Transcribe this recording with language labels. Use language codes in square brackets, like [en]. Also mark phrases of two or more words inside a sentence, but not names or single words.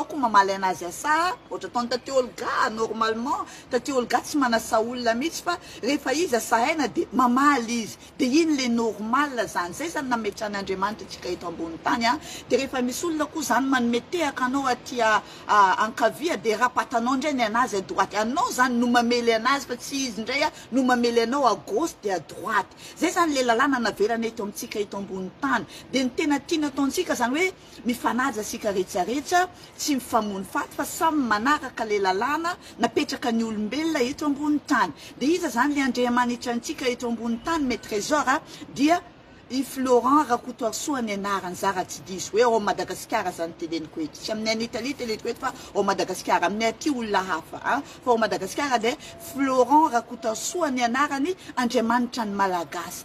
[mg] koa mamaly anazy asa, ohatra ataony taty Olga normalement, taty Olga tsy manasa olona mihitsy fa rehefa izy asahaina de mamaly izy, de iny le normal zany, zay zany nametrahan'Andriamanitra atsika eto ambony tany de rehefa misy olona koa zany manome tehaka anao aty ankavia de rapatanao ndray ny anazy [fr] à droite, [mg] anao zany no mamely anazy fa tsy izy ndray no mamely anao [fr] à gauche [mg] de [fr] à droite. [mg] Zay zany le lalàna naverana eto amintsika eto ambony tany, de ny tena tiana ataontsika zany hoe mifanaja sika rehetrarehetra, tsy mifamono faty fa samy manaraka le lalàna napetraka ny olombelona eto ambony tany. De iza zany le Andriamanitra antsika eto ambony tany [fr] me trésor [mg] dia i Florent Rakotoarsoa ny anarany zara tsy diso hoe au Madagasikara zany teleniko eto, tsy aminay Italie teleniko eto fa au Madagasikara, aminay aty olona hafa fa au Madagasikara de Florent Rakotoarsoa ny anarany Andriamanitra ny malagasy.